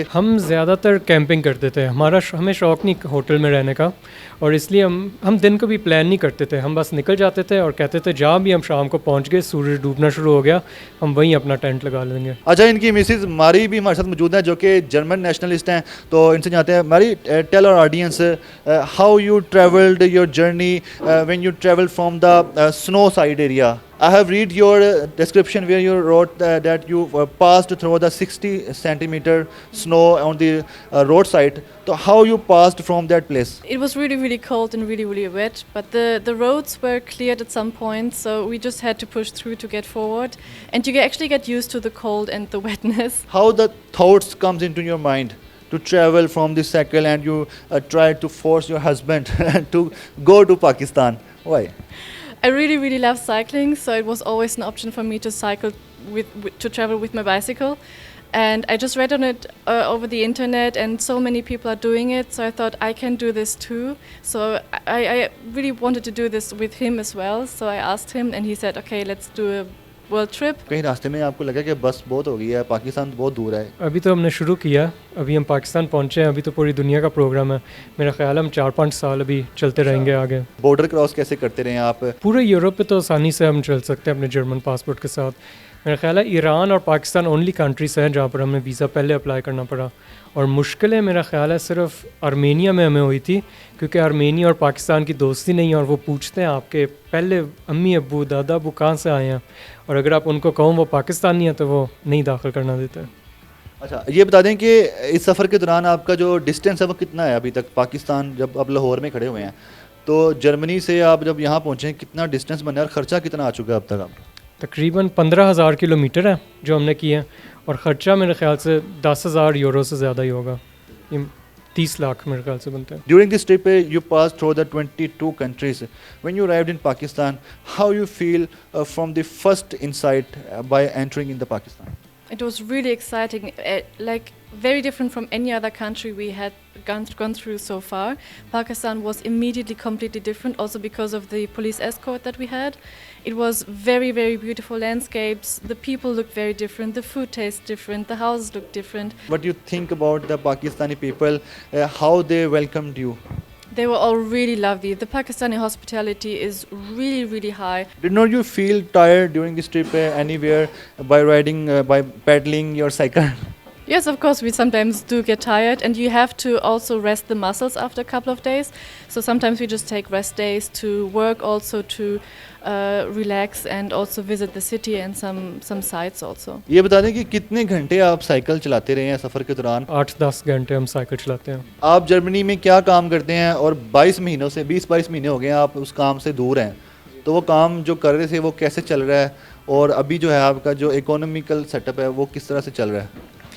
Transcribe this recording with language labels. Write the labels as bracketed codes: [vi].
[hi] हम ज़्यादातर कैंपिंग करते थे। हमें शौक़ नहीं होटल में रहने का, और इसलिए हम दिन को भी प्लान नहीं करते थे। हम बस निकल जाते थे और कहते थे जहाँ भी हम शाम को पहुँच गए, सूरज डूबना शुरू हो गया, हम वहीं अपना टेंट लगा लेंगे। अच्छा, इनकी मिसेज मारी भी हमारे साथ मौजूद हैं जो कि जर्मन नेशनलिस्ट हैं, तो इनसे जानते हैं। [en] Mari, tell our audience how you travelled your journey when you travel from the snow side area. I have read your description where you wrote that you passed through the 60 centimeter snow on the roadside. So how you passed from that place? It was really cold and really wet, but the roads were cleared at some point, so we just had to push through to get forward, and you actually get used to the cold and the wetness. How the thoughts comes into your mind to travel from the cycle, and you try to force your husband to go to Pakistan? Why? I really love cycling, so it was always an option for me to cycle to travel with my bicycle, and I just read on it over the internet, and so many people are doing it, so I thought I can do this too. So I really wanted to do this with him as well, so I asked him and he said okay, let's do a world trip. [hi] कहीं रास्ते में आपको लगा कि बस बहुत हो गई है, पाकिस्तान बहुत दूर है? अभी तो हमने शुरू किया, अभी हम पाकिस्तान पहुँचे हैं, अभी तो पूरी दुनिया का प्रोग्राम है। मेरा ख्याल है हम 4-5 साल अभी चलते रहेंगे आगे। बॉर्डर क्रॉस कैसे करते रहे आप? पूरे यूरोप पे तो आसानी से हम चल सकते हैं अपने जर्मन पासपोर्ट के साथ। मेरा ख्याल है ईरान और पाकिस्तान ओनली कंट्रीज हैं जहाँ पर हमें वीज़ा पहले अप्लाई करना पड़ा, और मुश्किलें मेरा ख्याल है सिर्फ आर्मेनिया में हमें हुई थी, क्योंकि आर्मेनिया और पाकिस्तान की दोस्ती नहीं है, और वो पूछते हैं आपके पहले अम्मी अब्बू दादा अब्बू कहाँ से आए हैं, और अगर आप उनको कहो वो पाकिस्तानी है तो वो नहीं दाखिल करना देते। अच्छा, ये बता दें कि इस सफ़र के दौरान आपका जो डिस्टेंस है वो कितना है अभी तक? पाकिस्तान जब आप लाहौर में खड़े हुए हैं, तो जर्मनी से आप जब यहाँ पहुँचे कितना डिस्टेंस बना है और ख़र्चा कितना आ चुका है अब तक आप? तकरीबन 15,000 किलोमीटर है जो हमने किए हैं, और ख़र्चा मेरे ख्याल से 10,000 यूरो से ज़्यादा ही होगा, 30 लाख मेरे ख्याल से बनते हैं। [en] During this trip you passed through the 22 countries. When you arrived in Pakistan, how you feel from the first insight by entering in the Pakistan? It was really exciting, like very different from any other country we had gone through so far. Pakistan was immediately completely different, also because of the police escort that we had. It was very beautiful landscapes. The people looked very different. The food tastes different. The houses looked different. What do you think about the Pakistani people? How they welcomed you? They were all really lovely. The Pakistani hospitality is really high. Did not you feel tired during this trip anywhere by riding, by pedaling your cycle? Yes, of course, we sometimes do get tired, and you have to also rest the muscles after a couple of days. So sometimes we just take rest days to work, also to relax, and also visit the city and some sites also. [hi] ये बता दें कि कितने घंटे आप cycle चलाते रहे हैं सफ़र के दौरान? 8-10 घंटे हम साइकिल चलाते हैं। आप जर्मनी में क्या काम करते हैं, और 22 महीनों से 20-22 महीने हो गए आप उस काम से दूर हैं, तो वो काम जो कर रहे थे वो कैसे चल रहा है, और अभी जो है आपका जो इकोनॉमिकल सेटअप है वो किस तरह से चल रहा है?